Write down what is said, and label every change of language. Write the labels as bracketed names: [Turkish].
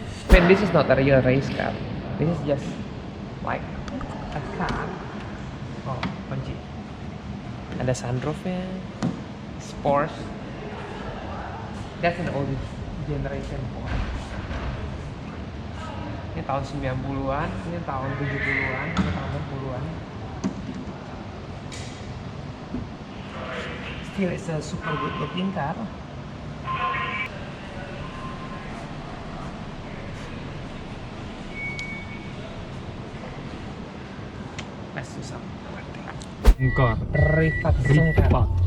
[English] But this is not a real race car. This is just like a car. Oh, [Indonesian] kunci. Ada sunroofnya. [English] Sport. That's an old generation Porsche. [Indonesian] Ini tahun 90-an, ini tahun 70-an, ini tahun 80-an. [English] still it's a super good looking car. Let's do some Rifat Sungkar.